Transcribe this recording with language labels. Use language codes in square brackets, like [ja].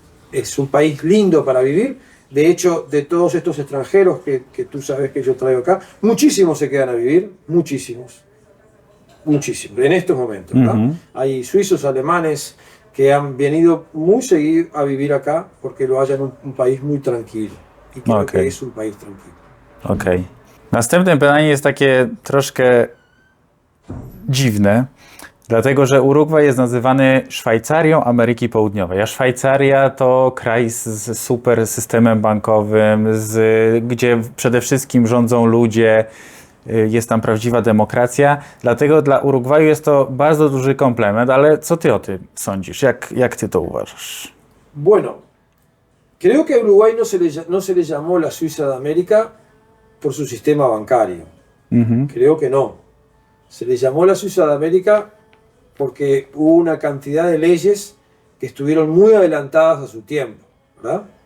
[es] Es un país lindo para vivir. De hecho, de todos estos extranjeros que tú sabes que yo traigo acá, muchísimos se quedan a vivir, muchísimos, en estos momentos, ¿no? Hay suizos, alemanes que han venido muy seguido a vivir acá porque lo hallan un país muy tranquilo. Y creo Okej. que es un país tranquilo. Okej. [pl] Następne pytanie jest takie troszkę dziwne, dlatego że Urugwaj jest nazywany Szwajcarią Ameryki Południowej, a Szwajcaria to kraj z super systemem bankowym, gdzie przede wszystkim rządzą ludzie, jest tam prawdziwa demokracja, dlatego dla Urugwaju jest to bardzo duży komplement, ale co ty o tym sądzisz? Jak ty to uważasz? [es] Bueno, creo que a Uruguay no se le llamó la Suiza de América por su sistema bancario. Creo que no. Se le llamó la Suiza de América porque hubo una cantidad de leyes que estuvieron muy adelantadas a su tiempo, ¿verdad?